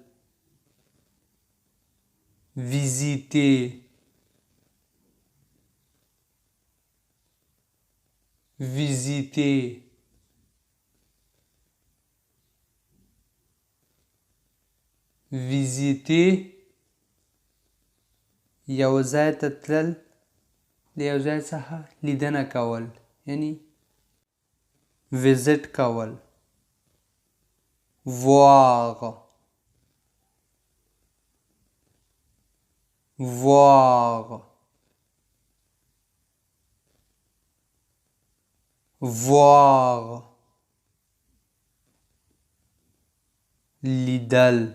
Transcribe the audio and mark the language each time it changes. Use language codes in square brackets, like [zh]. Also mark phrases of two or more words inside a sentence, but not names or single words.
[fr] visiter visiter visiter [ps] یو ځای ته تلل، د یو ځای څخه لیدنه کول، یعنی ویزیټ کول. [fr] voir voir voir لیدل.